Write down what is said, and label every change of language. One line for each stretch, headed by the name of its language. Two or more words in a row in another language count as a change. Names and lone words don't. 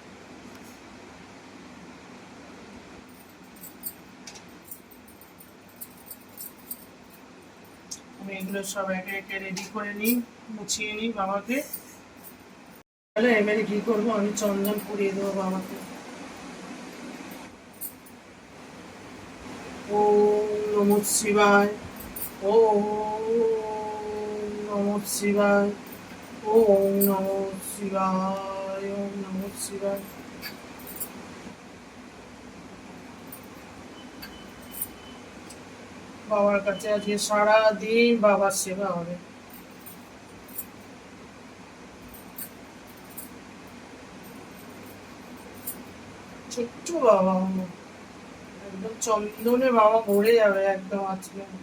Bangla: আমি এগুলো সব একে একে রেডি করে নিই, মুছিয়ে নিই বাবাকে। তাহলে এবারে কি করবো, আমি চন্দন পরিয়ে দেবো বাবাকে।
Sanskrit: ওম নমঃ শিবায়, ওম নমঃ শিবায়, ওম নমঃ শিবায়, ওম নমঃ শিবায়।
Bangla: বাবার কাছে আজকে সারাদিন বাবার সেবা হবে। ছোট্ট বাবা আমার, একদম চন্দনে বাবা ভরে যাবে একদম আজকে।